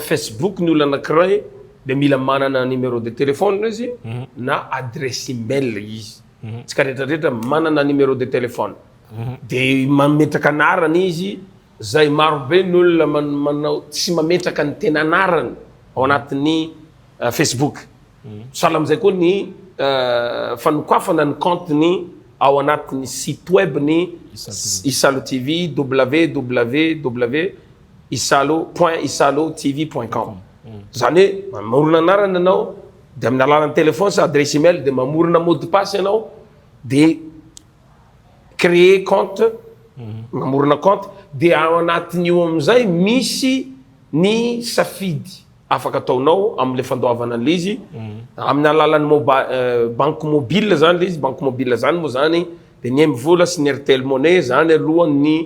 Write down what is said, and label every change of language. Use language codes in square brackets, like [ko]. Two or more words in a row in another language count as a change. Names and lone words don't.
[mg] Facebook ny olona anankiray de mila manana [fr] numéro de téléphone [mg] izy na [fr] adresse email [mg] izy tsika rehetrarehetra manana [fr] numéro de téléphone [mg] de mametraka anarany izy zay marobe ny olona manao tsy mametraka ny tena anarany ao anatin'ny Facebook sahala am'izay koa ny fanokafana ny compte-ny ao anatin'ny [fr] site web [mg] ny Isalo TV www.isalotv.com zany hoe mamorona anarany anao de amin'ny alalan'ny téléphone sa [fr] adresse email [mg] de mamorona [fr] mot de passe [mg] ianao de [fr] créer compte [mg] mamorona compte de ao anatin'io am'izay misy ny safidy afaka ataonao am'le fandoavana an'le izy amin'ny alalan'ny [fr] banque mobile [mg] zany le izy [fr] banque mobile [mg] zany moa zany de ny M-vola sy ny Airtel Money zany alohan'ny